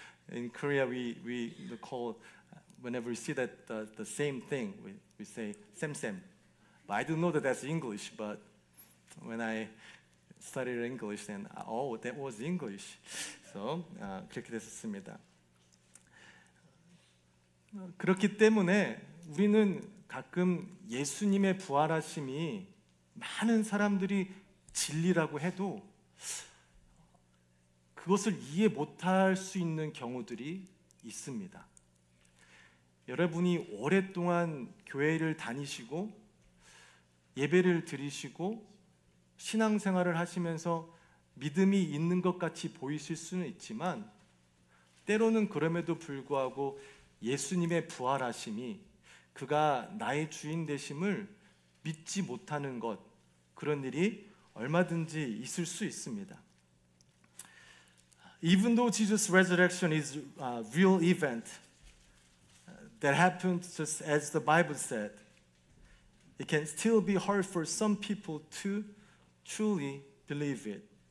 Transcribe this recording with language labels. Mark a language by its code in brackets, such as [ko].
[en] In Korea we call whenever we see that the same thing we say 쌤쌤. But I don't know that that's English, but when I studied English then that was English. [ko] So 그렇게 됐었습니다. 그렇기 때문에 우리는 가끔 예수님의 부활하심이 많은 사람들이 진리라고 해도 그것을 이해 못할 수 있는 경우들이 있습니다. 여러분이 오랫동안 교회를 다니시고 예배를 드리시고 신앙생활을 하시면서 믿음이 있는 것 같이 보이실 수는 있지만 때로는 그럼에도 불구하고 예수님의 부활하심이 그가 나의 주인 되심을 믿지 못하는 것, 그런 일이 얼마든지 있을 수 있습니다. [en] Even though Jesus' resurrection is a real event, that happened just as the Bible said. It can still be hard for some people to truly believe it.